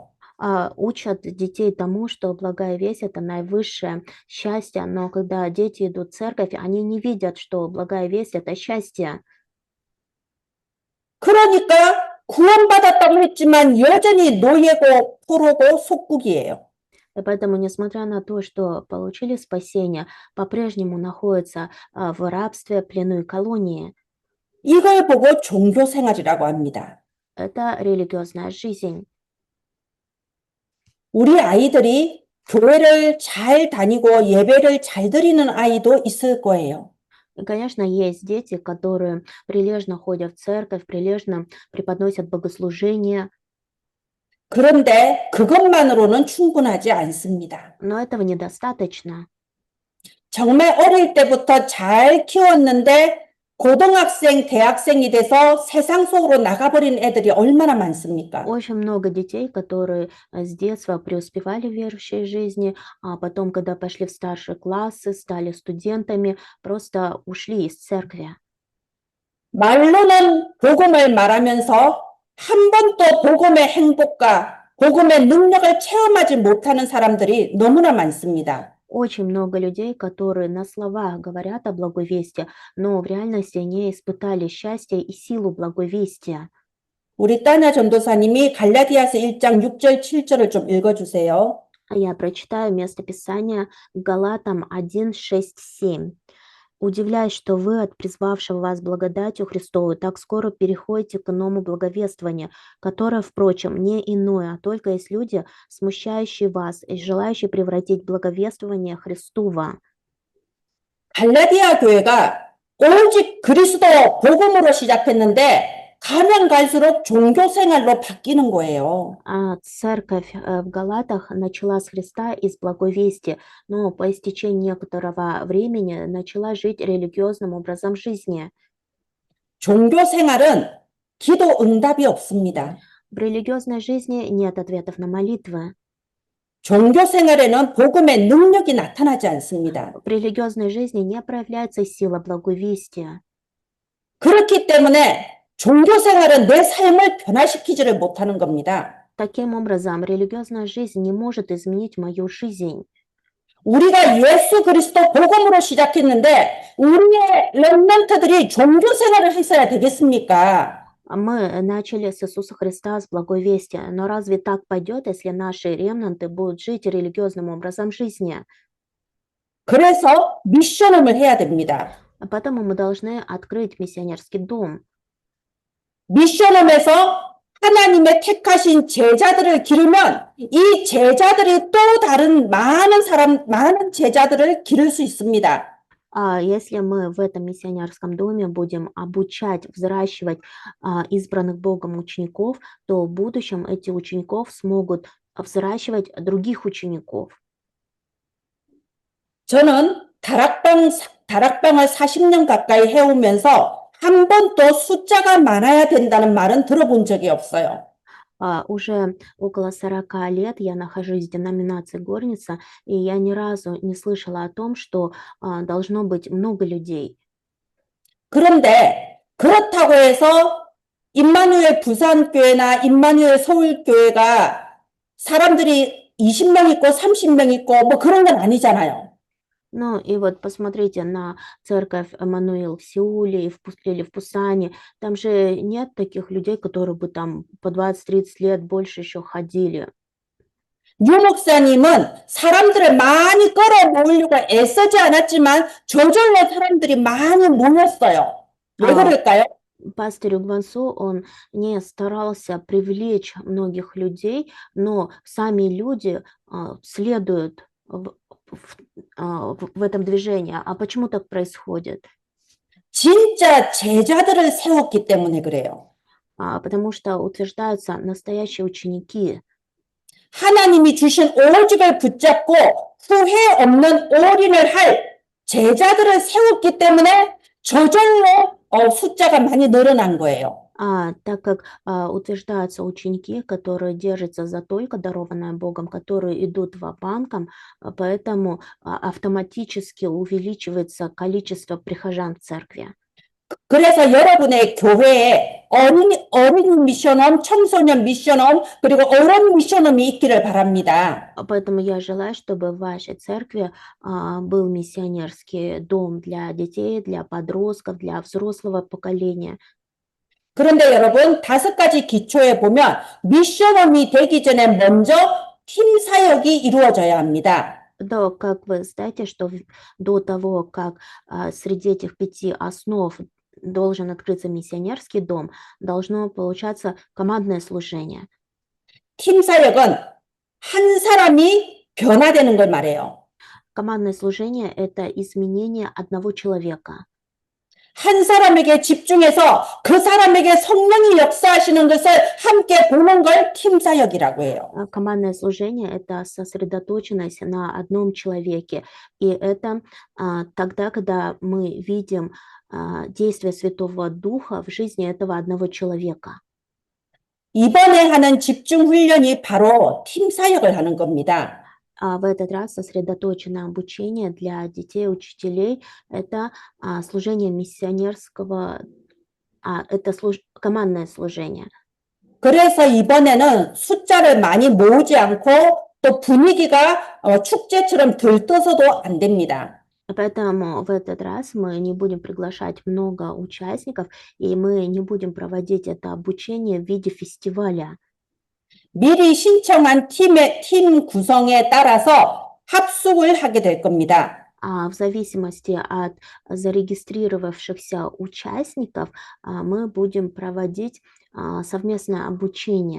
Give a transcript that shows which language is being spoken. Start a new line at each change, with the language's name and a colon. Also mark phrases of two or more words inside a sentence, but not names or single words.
Russian: Учат детей тому, что благая весть– это наивысшее счастье, но когда дети идут в церковь, они не видят, что благая весть– это счастье.
Korean: 그러니까 구원받았다고 했지만 여전히 노예고 포로고 속국이에요.
Russian: И поэтому, несмотря на то, что получили спасение, по-прежнему находятся в рабстве, плену и колонии.
Korean: 이걸 보고 종교 생활이라고 합니다.
Russian: Это религиозная жизнь.
Korean: 우리 아이들이 교회를 잘 다니고 예배를 잘 드리는 아이도 있을 거예요.
Russian: И, конечно, есть дети, которые прилежно ходят в церковь, прилежно преподносят богослужения,
Korean: 그런데 그것만으로는 충분하지 않습니다.
Russian: но этого недостаточно.
Korean: 정말 어릴 때부터 잘 키웠는데 고등학생, 대학생이 돼서 세상 속으로 나가버린 애들이 얼마나 많습니까?
Russian: Очень много детей, которые с детства преуспевали в верующей жизни, а потом, когда пошли в старшие классы, стали студентами, просто ушли из церкви.
Korean: 말로는 복음을 말하면서 한 번도 복음의 행복과 복음의 능력을 체험하지 못하는 사람들이 너무나 많습니다.
Russian: Очень много людей, которые на словах говорят о благой вести, но в реальности не испытали счастья и силу благой вести.
Korean: 우리 따냐 전도사님이 갈라디아서 1장 6절, 7절을 좀 읽어주세요.
Russian: Я прочитаю местописание Галатам 1, 6, 7. «Удивляюсь, что вы от призвавшего вас благодатью Христовой так скоро переходите к иному благовествованию, которое, впрочем, не иное, а только есть люди, смущающие вас и желающие превратить благовествование Христова».
Korean: 갈라디아 교회가 오직 그리스도 복음으로 시작했는데 가면 갈수록 종교 생활로 바뀌는 거예요.
Russian: Церковь в Галатах начала с Христа и с благой вести, но по истечении некоторого времени начала жить религиозным образом жизни.
Korean: 종교 생활은 기도 응답이 없습니다.
Russian: В религиозной жизни нет ответов на молитвы.
Korean: 종교 생활에는 복음의 능력이 나타나지 않습니다.
Russian: В религиозной жизни не проявляется сила благой вести.
Korean: 그렇기 때문에 종교 생활은 내 삶을 변화시키지를 못하는 겁니다.
Russian: Таким образом, религиозная жизнь не может изменить мою жизнь.
Korean: 우리가 예수 그리스도 복음으로 시작했는데 우리의 렘넌트들이 종교 생활을 했어야 되겠습니까?
Russian: Мы начали с Иисуса Христа, с благой вести, но разве так пойдет, если наши ремнанты будут жить религиозным образом жизни?
Korean: 그래서 미션홈을 해야 됩니다.
Russian: Поэтому мы должны открыть миссионерский дом.
Korean: 미션홈에서 하나님의 택하신 제자들을 기르면 이 제자들이 또 다른 많은 제자들을 기를 수 있습니다.
Russian: Если мы в этом миссионерском доме будем обучать, взращивать избранных Богом учеников, то в будущем эти учеников смогут взращивать других учеников.
Korean: 저는 다락방을 40년 가까이 해오면서 한 번도 숫자가 많아야 된다는 말은 들어본 적이 없어요.
Russian: Уже около 40 лет я нахожусь в деноминации горница, и я ни разу не слышала о том, что должно быть много людей.
Korean: 그런데 그렇다고 해서 임마누엘 부산교회나 임마누엘 서울교회가 사람들이 20명 있고 30명 있고 뭐 그런 건 아니잖아요.
Russian: Ну и вот посмотрите на церковь Эммануил в Сеуле или в Пусане. Там же нет таких людей, которые бы там по 20-30 лет больше еще ходили.
Korean: 유 목사님은 사람들을 많이 끌어모으려고 애쓰지 않았지만 저절로 사람들이 많이 모였어요. 왜 그럴까요?
Russian: Пастор Югвансу, он не старался привлечь многих людей, но сами люди следуют в этом движении. А почему так происходит?
Korean: 진짜 제자들을 세웠기 때문에 그래요.
Russian: Потому что утверждаются настоящие ученики.
Korean: 하나님이 주신 오직을 붙잡고 후회 없는 올인을 할 제자들을 세웠기 때문에 저절로 숫자가 많이 늘어난 거예요.
Russian: Так как утверждаются ученики, которые держатся за только дарованное Богом, которые идут ва-банком, поэтому автоматически увеличивается количество прихожан в церкви.
Korean: 그래서 여러분의 교회에 어린 미션홈, 청소년 미션홈, 그리고 어른 미션홈이 있기를 바랍니다.
Russian: Поэтому я желаю, чтобы в вашей церкви был миссионерский дом для детей, для подростков, для взрослого поколения.
Korean: 그런데 여러분, 5가지 기초에 보면 미션홈이 되기 전에 먼저 팀 사역이 이루어져야 합니다.
Russian: Да, как вы знаете, что до того, как среди этих 5 основ должен открыться миссионерский дом, должно получаться командное служение.
Korean: 팀 사역은 한 사람이 변화되는 걸 말해요.
Russian: Командное служение – это изменение одного человека.
Korean: 한 사람에게 집중해서 그 사람에게 성령이 역사하시는 것을 함께 보는 걸 팀 사역이라고 해요.
Russian: Командное служение – это сосредоточенность на одном человеке. И это тогда, когда мы видим действие Святого Духа в жизни этого одного человека.
Korean: 이번에 하는 집중 훈련이 바로 팀 사역을 하는 겁니다.
Russian: В этот раз сосредоточено обучение для детей, учителей. Это служение миссионерского, это командное служение.
Korean: 그래서 이번에는 숫자를 많이 모으지 않고 또 분위기가 축제처럼 들떠서도 안 됩니다.
Russian: Поэтому в этот раз мы не будем приглашать много участников, и мы не будем проводить это обучение в виде фестиваля.
Korean: 미리 신청한 팀 구성에 따라서 합숙을 하게 될 겁니다.
Russian: В зависимости от зарегистрировавшихся участников мы будем проводить совместное обучение.